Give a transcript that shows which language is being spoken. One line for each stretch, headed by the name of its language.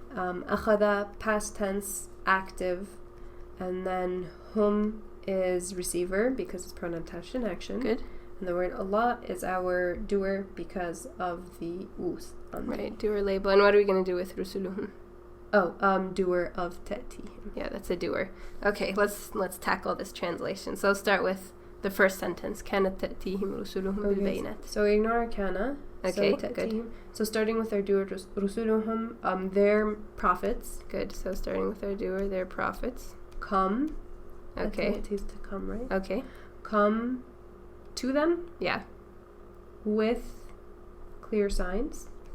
English: أخذ, past tense, active, and then hum is receiver because it's pronoun attached in action. Good. And the word Allah is our doer because of the us. Right, doer label. And what are we going to do with rusuluhum? Oh, doer of ta'tihim. Yeah, that's a doer. Okay, let's tackle this translation. So start with the first sentence.
Arabic: كانت تأتيهم رسلهم بالبينات.
English: So we ignore kana. Okay, so good. So starting with our doer, rusuluhum, their prophets. Good. So starting with our doer, their prophets. Come. Okay. I think it takes to come, right? Okay. Come to them. Yeah. With clear signs.